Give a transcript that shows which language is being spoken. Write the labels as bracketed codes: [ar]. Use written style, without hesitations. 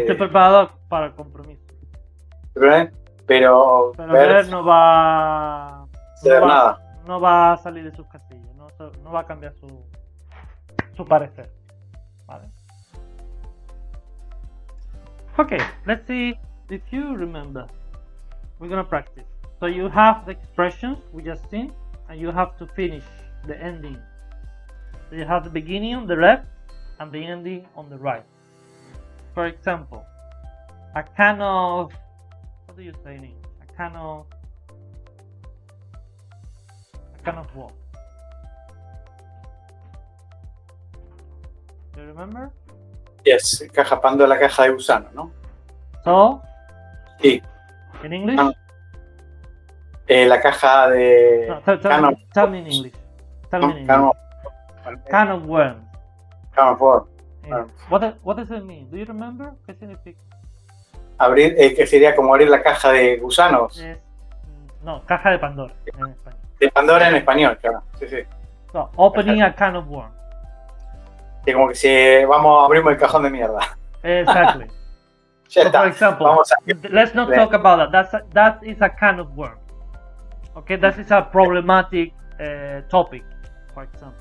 [es] Estoy preparado para el compromiso. Pero Bert no va nada. No va a salir de sus casillas, no va a cambiar su parecer. ¿Vale? [en] Okay, let's see if you remember. We're gonna practice. So you have the expressions we just seen, and you have to finish the ending. So you have the beginning on the left and the ending on the right. For example, a can of, what do you say in English? A can of what? Do you remember? [es] Yes, caja Pandora, la caja de gusano, ¿no? [en] So, [es] sí. [en] In English? [es] La caja de... [en] No, tell me in English. Can of worms. Can of worms. What does it mean? Do you remember? [es] ¿Qué significa? Abrir, que sería como abrir la caja de gusanos. No, caja de Pandora en español. De Pandora en español, claro. Sí. [en] So, opening a can of worms. [es] Sí, como que si vamos a abrir el cajón de mierda. [en] Exactly. [es] Ya [en] so [es] está. [en] For example, let's not talk about that. That is a can of worms. Okay, that is a problematic topic, for example.